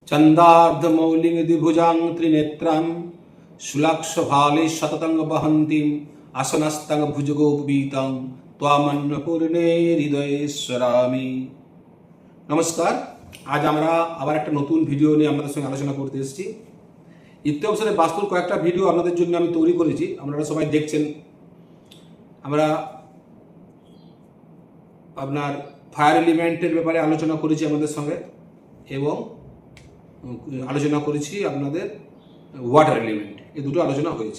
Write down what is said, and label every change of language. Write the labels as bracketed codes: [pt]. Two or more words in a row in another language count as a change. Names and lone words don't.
[sa] चंदार्धमौलिं द्विभुजां त्रिनेत्रां शुलाक्षभाले शततं वहन्तीं आसनस्तं भुजगोपवीतं त्वामन्नपूर्णे हृदये स्मरामि। [bn] नमस्कार। आज আমরা আবার একটা নতুন ভিডিও নিয়ে আপনাদের সঙ্গে আলোচনা করতে এসেছি। ইত্যবসরে বাস্তুর কয়েকটা ভিডিও আপনাদের জন্য আমি তৈরি করেছি, আপনারা সবাই দেখছেন। আমরা আপনার [en] fire element's [bn] ব্যাপারে আলোচনা করেছি আপনাদের সঙ্গে, এবং আলোচনা করেছি আপনাদের [en] water element, [bn] এই দুটো আলোচনা হয়েছে।